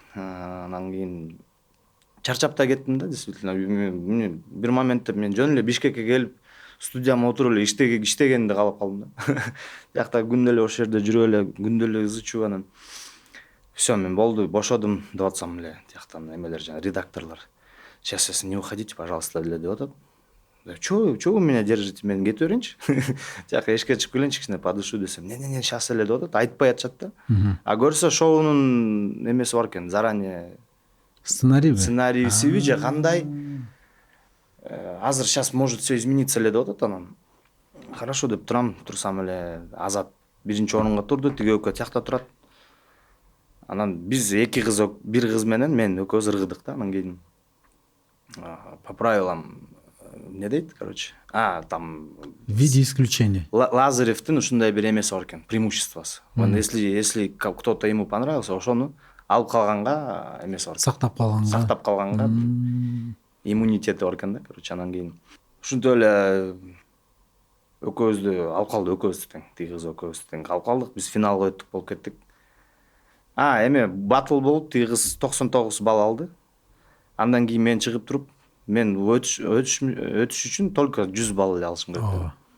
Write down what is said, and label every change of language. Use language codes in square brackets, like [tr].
[ky] Анан кийин чарчап да кеттим да, действительно. Бир моментте мен жөн эле Бишкекке келип, студияма отуруп эле иштегенди каалап калдым да. Биякта күндө эле ошол жерде жүрүп эле, күндө эле ызы чуу, анан всё, мен болду, бошодум деп атсам эле, тияктан эмелер жана редакторлор. [ru] Сейчас не уходите, пожалуйста, [ky] деле деп атат. [ru] Чего вы меня держите? [ky] Мен кете берейинчи. Тияка эшикке чыгып келейинчи, кичине подышу десем. [ru] Не, сейчас [ky] эле деп атат, айтпай атышат да. А көрсө шоунун эмеси бар экен, заранее сценарийсиби же кандай. Азыр [ru] сейчас может все измениться [ky] эле деп атат анан. Хорошо деп турсам эле Азат биринчи орунга турду, тиги экөө тиякта турат. Анан биз эки кыз, бир кыз менен мен экөөбүз ыргыдык да. Анан кийин [ru] по правилам не [ky] дейт, короче. [ru] Там в виде исключения. [ky] Лазаревдин ушундай бир эмеси бар экен, преимуществосы. [ru] Если кто-то ему понравился, [ky] ошону алып калганга эмеси бар. Сактап калганга иммунитети бар экен да, короче. Анан кийин ушинтип эле экөөбүздү алып калды, экөөбүз тең, тиги кыз экөөбүз тең алып калдык. Биз финалга өттүк болуп кеттик. Эме батл болуп, тиги кыз 99 балл алды. Андан кийин мен чыгып туруп, мен өтүш үчүн только 100 балл эле алышым керек.